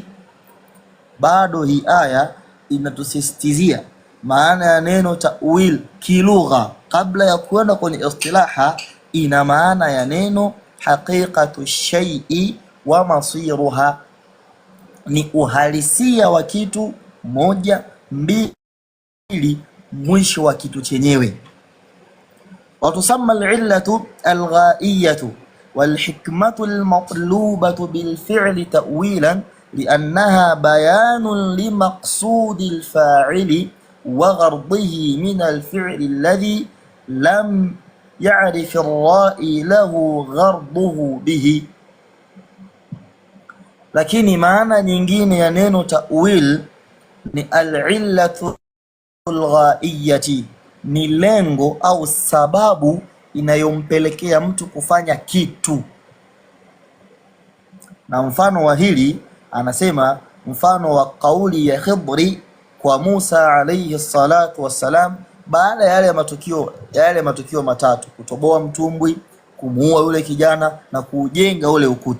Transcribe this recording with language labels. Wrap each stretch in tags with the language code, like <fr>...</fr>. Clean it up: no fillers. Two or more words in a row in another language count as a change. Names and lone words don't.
<sw>Bado hii aya inatusisitizia maana ya neno ta'wil kilugha, kabla ya kwenda kwenye istilaha, ina maana ya neno</sw> <ar>حقيقة الشيء ومصيره,</ar> <sw>ni uhalisia wa kitu, moja, mbili, mwisho wa kitu chenyewe.</sw> <ar>وتسمى العلة الغائية والحكمة المطلوبة بالفعل تأويلا لأنها بيان لمقصود الفاعل وغرضه من الفعل الذي لم يعرف الرائي له غرضه به.</ar> <sw>Lakini maana nyingine ya neno ta'wil ni</sw> <ar>العلة الغائية,</ar> <sw>ni lengo au sababu inayompelekea mtu kufanya kitu. Na mfano wa hili anasema mfano wa kauli ya Khidri kwa Musa</sw> <ar>عليه الصلاة والسلام,</ar> <sw>baada ya yale matukio matatu: kutoboa mtumbwi, kumuua yule kijana na kujenga ule ukuta.</sw>